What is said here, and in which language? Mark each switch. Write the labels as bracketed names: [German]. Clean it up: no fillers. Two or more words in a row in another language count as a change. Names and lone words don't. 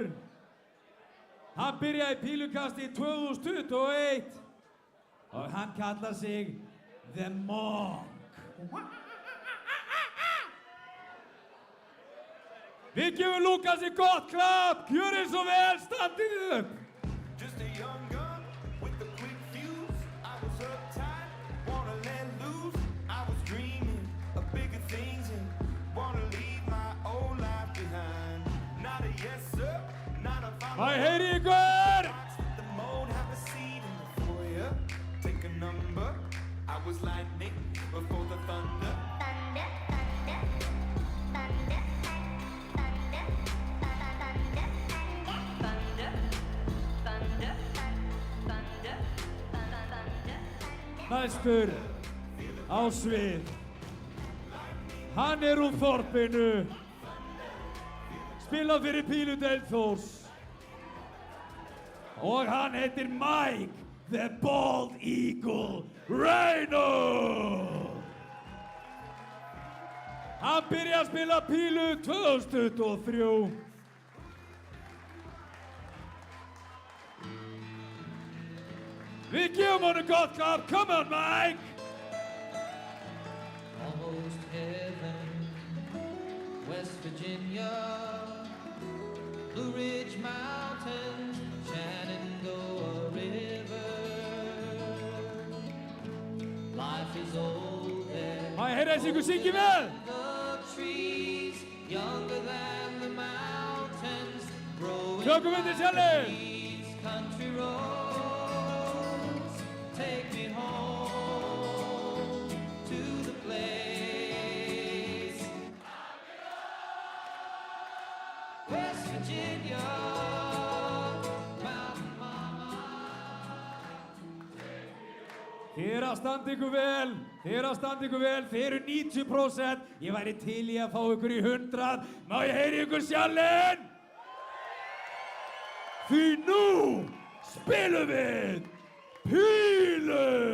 [Icelandic] Hann byrjaði pílukasti 2021 og hann kallar sig The Monk. Við gefum Lukasi gott klapp, gjörið svo vel, standið upp. [English] Just a young gun with a quick fuse. I was uptight, wanna let loose. I was dreaming of bigger things and wanna leave my old life behind. Not a yes sir, not a follow. [Icelandic] Má ég heyri ykkur? [English] The mode have a seat in the foyer. Take a number. I was lightning before the thunder. Thunder, thunder, thunder, thunder, thunder, thunder, thunder. [Icelandic] Næstur á svið. Hann er úr þorpinu. Spila fyrir Píludeild Þórs. Og hann heitir Mike the Bald Eagle Reynolds. Hann byrjaði að spila Pílu 2023. Við gefum honum gott klapp. [English] Come on, Mike! Almost heaven, West Virginia, Blue Ridge Mountains, Shenandoah River. Life is old there. [Icelandic] Má ég heyra þessi ykkur syngi vel? [English] The trees, younger than the mountains, growing [Icelandic] Tökum við til sjálfur. [English] these country roads. Take me home to the place. West Virginia, Mountain Mama. [Icelandic] Þið eru að standa ykkur vel. Þið eru að standa ykkur vel. Þið eru 90%. Ég væri til í að fá ykkur í 100. Má ég heyri ykkur sjálfinn? Því nú spilum við Pílu!